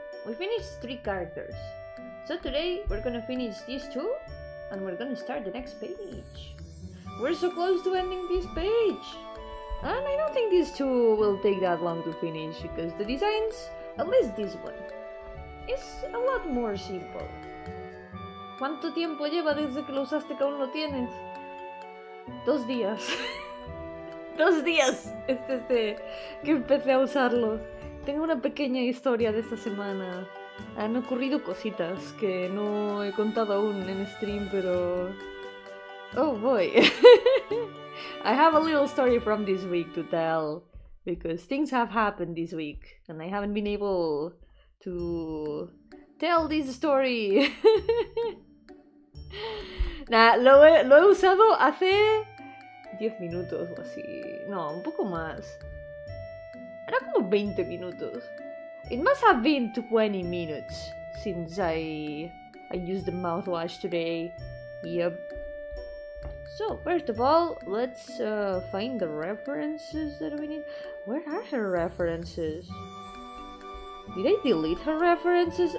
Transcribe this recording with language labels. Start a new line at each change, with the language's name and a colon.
English: We finished 3 characters. So today we're gonna finish these 2 and we're gonna start the next page. We're so close to ending this page! And I don't think these 2 will take that long to finish, because the designs, at least this one, is a lot more simple.
Spanish: ¿Cuánto tiempo lleva desde que lo usaste que aún lo tienes? 2 días. 2 días desde que empecé a usarlo. Tengo una pequeña historia de esta semana. Han ocurrido cositas que no he contado aún en stream, pero...
English: Oh boy. I have a little story from this week to tell, because things have happened this week and I haven't been able to tell this story.
Spanish: Nah, lo he usado hace 10 minutos o así. No, un poco más. Era como 20 minutos.
English: It must have been 20 minutes since I used the mouthwash today. Yep. So, first of all, let's find the references that we need. Where are her references? Did I delete her references?